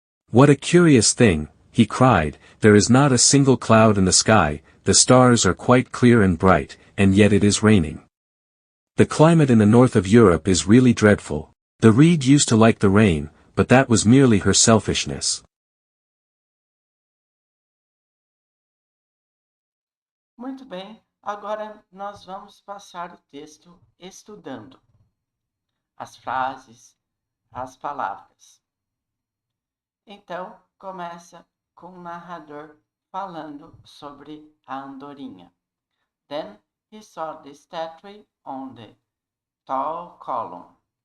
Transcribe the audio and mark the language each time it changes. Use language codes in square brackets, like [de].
[en] "What a curious thing," he cried, "there is not a single cloud in the sky, the stars are quite clear and bright, and yet it is raining. The climate in the north of Europe is really dreadful. The reed used to like the rain, but that was merely her selfishness." [pt] Muito bem, agora nós vamos passar o texto estudando as frases, as palavras. Então, começa com o narrador falando sobre a andorinha. [en] Then he saw the statue on the tall column.